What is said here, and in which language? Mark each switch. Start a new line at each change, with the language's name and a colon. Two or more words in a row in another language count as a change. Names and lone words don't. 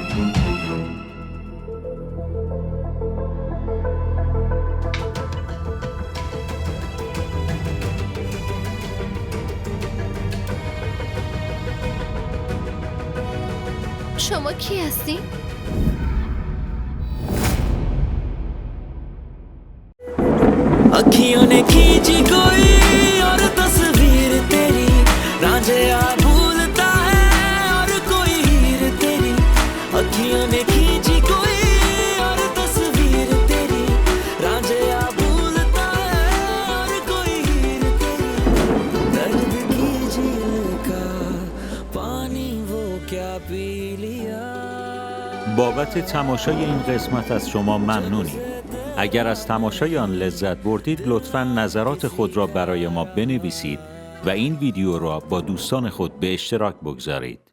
Persian: شما کی هستی؟
Hindi: अखियों ने खींची कोई और तस्वीर तेरी, रांझिया भूलता है और कोई हीर तेरी। अखियों ने खींची कोई और तस्वीर तेरी, रांझिया भूलता है और कोई हीर तेरी। दर्द की झील का पानी वो क्या पी लिया।
Persian: بابت تماشای این قسمت از شما ممنونیم. اگر از تماشای آن لذت بردید لطفاً نظرات خود را برای ما بنویسید و این ویدیو را با دوستان خود به اشتراک بگذارید.